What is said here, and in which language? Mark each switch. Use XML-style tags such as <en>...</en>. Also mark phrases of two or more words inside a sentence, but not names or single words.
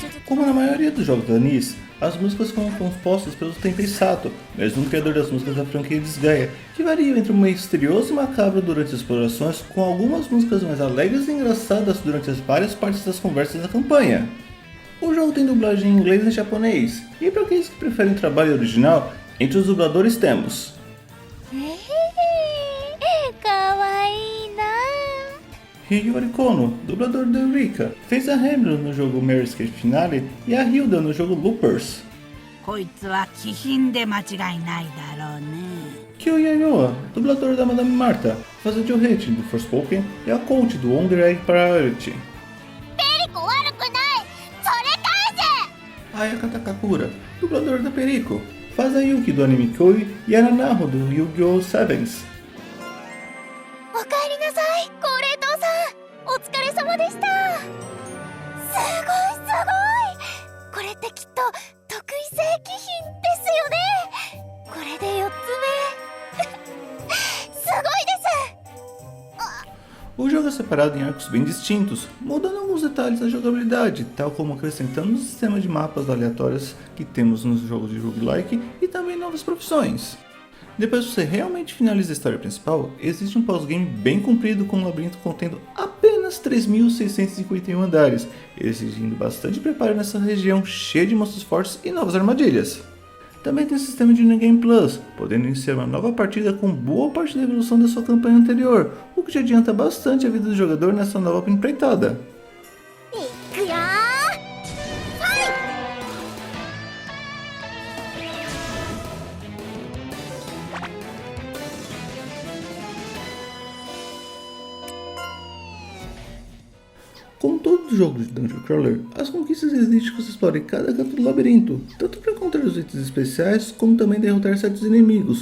<pt>Como na maioria dos jogos da NIS, as músicas foram compostas pelo Tenkei Sato, mesmo criador das músicas da franquia Disgaea, que variam entre um meio misterioso e macabro durante as explorações, com algumas músicas mais alegres e engraçadas durante as várias partes das conversas da campanha. O jogo tem dublagem em inglês e japonês, e para aqueles que preferem o trabalho original, entre os dubladores temos</pt> <ja>かわいいな。</ja> <pt>Hiyori Kono, dublador da Eureka, fez a Hamilton no jogo Mary Escape Finale e a Hilda no jogo Loopers.</pt> <ja>こいつは気品で間違いないだろうね。</ja> <pt>Kyo Yayoa, dublador da Madame Marta, faz a Johette do Forspoken e a Colt do Wonder Egg Priority.</pt> <ja>ペリコ悪くない。それ返せ。</ja> <pt>Ayaka Takakura, dublador da Perico, faz a Yuki do anime Koi e a Nanaho do Yu-Gi-Oh! Sevens.</pt> <ja>おかえりなさい、高齢堂さん。お疲れ様でした。すごいすごい。これってきっと特異性気品ですよね。これで4つ目。すごいです。</ja> <pt>O jogo é separado em arcos bem distintos, mudando alguns detalhes da jogabilidade, tal como acrescentando um sistema de mapas aleatórios que temos nos jogos de roguelike e também novas profissões. Depois que você realmente finaliza a história principal, existe um pós-game bem comprido com um labirinto contendo apenas 3.651 andares, exigindo bastante preparo nessa região cheia de monstros fortes e novas armadilhas. Também tem o sistema de</pt> <en>New Game Plus,</en> <pt>podendo iniciar uma nova partida com boa parte da evolução da sua campanha anterior, o que já adianta bastante a vida do jogador nessa nova empreitada.</pt> <ja>いくよー。</ja> <pt>Como todos os jogos de</pt> <en>Dungeon Crawler,</en> <pt>as conquistas exigem que você explore cada canto do labirinto, tanto para encontrar os itens especiais, como também derrotar certos inimigos.</pt>